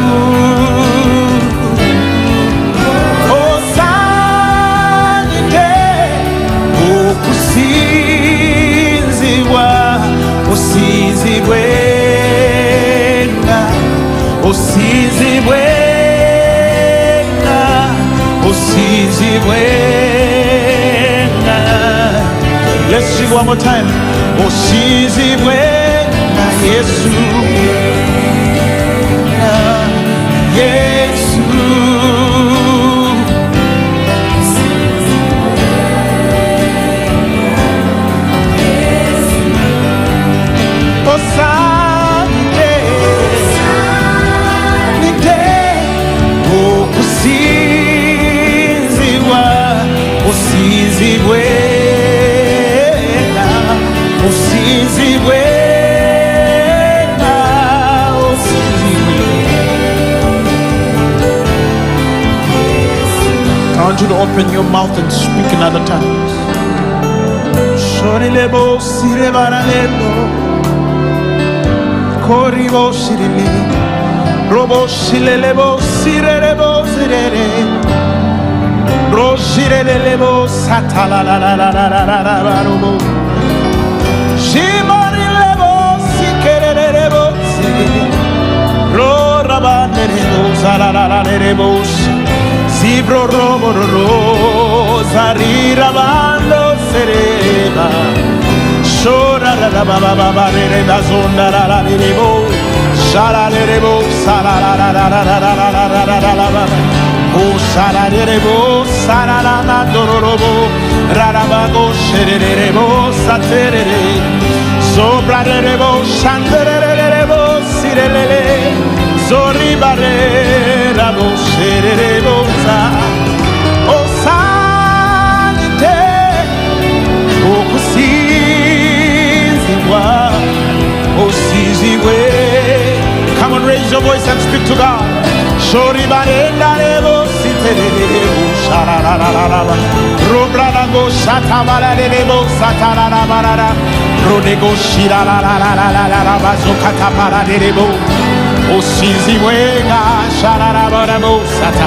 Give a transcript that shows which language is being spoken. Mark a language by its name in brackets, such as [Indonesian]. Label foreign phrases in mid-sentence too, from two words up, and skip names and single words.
[Ganda] Osanite okusinzibwa. Osinzibwenga. Osinzibwenga. Osinzibwenga. [English] Let's sing one more time. [Ganda] Osinzibwenga Yesu. Yesu. Osanite okusinzibwa. Osinzibwenga. Osinzibwenga. Osinzibwenga. [English] I want you to open your mouth and speak in other tongues. Shorilebo sirebaralebo. Koribo sirili. Robo silelebo sirelebo sirele. Roshirelebo satalalalalalalalarobo. Shimarilebo sikerelebo sirele. Ro rabanerebo salalalalebo. Zibro robo ro zarira bando sere. ba. Shora la la ba ba ba ba re re ba zonda la la re re bo. Shara re re bo sara la la la la la la la la la la la ba. O sara re re bo sara la ma do ro ro bo. Ra ra ba go shere re re bo sa te re re. Sobra re re bo shandere re re bo si re le le. Zori ba re ra bo shere re bo sa. [Ganda] O sanite o kusinzibwa o sizibwe. [English] Come on, raise your voice and speak to God. Shori barenda rebo siterebo shararararaba. Robrana go shatabara rebo satararabarara. Rodego shirarararararaba zokatapara rebo. Osinzibwenga shararabarabo sata.